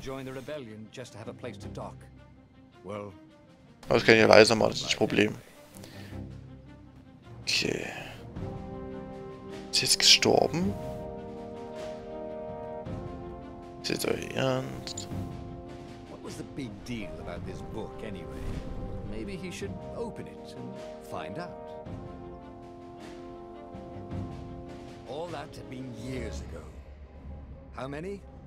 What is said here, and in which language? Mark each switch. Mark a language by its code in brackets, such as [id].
[en] join the rebellion just to have a place to dock. Well, [de] Aber das kann ich ja leiser machen, das ist nicht das Problem. Okay. Ist sie jetzt gestorben? Ist jetzt euer Ernst? [en] What was the big deal about this book anyway? Maybe he should open it and find out. All that had been years ago. How many?